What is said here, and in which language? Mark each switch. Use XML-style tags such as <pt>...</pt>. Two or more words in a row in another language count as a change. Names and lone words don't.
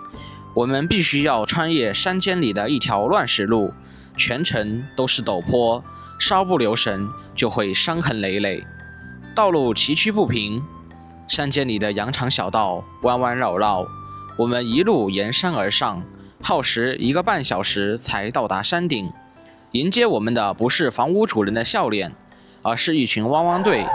<zh>我們必須要穿越山間裡的一條亂石路，全程都是陡坡，稍不留神就會傷痕累累。道路崎嶇不平，山間裡的羊腸小道彎彎繞繞，我們一路沿山而上，耗時1個半小時才到達山頂。迎接我們的不是房屋主人的笑臉，而是一群汪汪隊。</zh>